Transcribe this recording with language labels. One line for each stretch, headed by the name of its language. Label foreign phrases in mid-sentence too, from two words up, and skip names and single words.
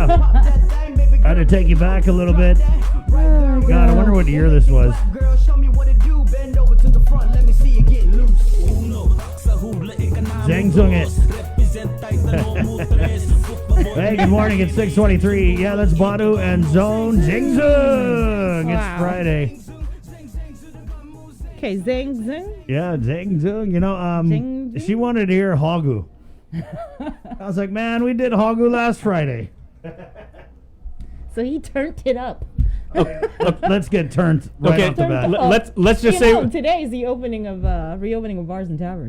English: I had to take you back a little bit. God, I wonder what year this was. Zang Zung it. Hey, good morning. It's 6:23. Yeah, that's Badu and Zone Zing Zung. Wow. It's Friday. Okay, zing, zing. Yeah, Zing Zung. You know, Zing Zung? she wanted to hear Hagu. I was like, man, we did Hagu last Friday. So he turned it up. Let's get turned right off the bat. Let's just You say know, today is the reopening of bars and taverns.